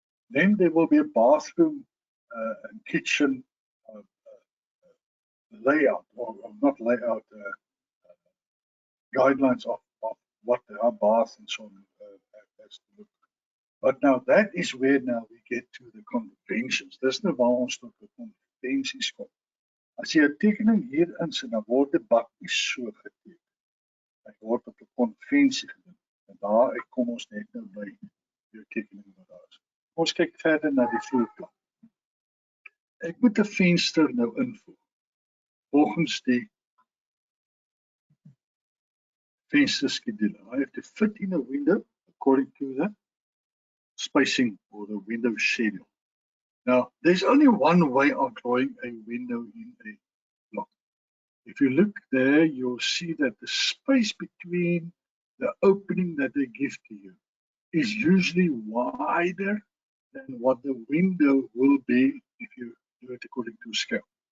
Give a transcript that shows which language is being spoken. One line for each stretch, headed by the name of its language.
English: Then there will be a bathroom and kitchen layout, or not layout, guidelines of what our bath and so on has to look. But now that is where now we get to the conventions.
Afrikaans: Dis nou waar ons tot die konvensies kom. As jy 'n tekening hier insit, dan word die bak nie so geteken. Hy word op 'n konvensie gedoen. En daar ek kom ons net nou by jou tekening wat daar is. Ons kyk verder na die vloerplan. Ek moet 'n venster nou invoeg volgens die venster schedule.
English: I have to fit in a window according to the spacing or the window schedule. Now, there's only one way of drawing a window in a block. If you look there, you'll see that the space between the opening that they give to you is usually wider than what the window will be if you do it according to scale.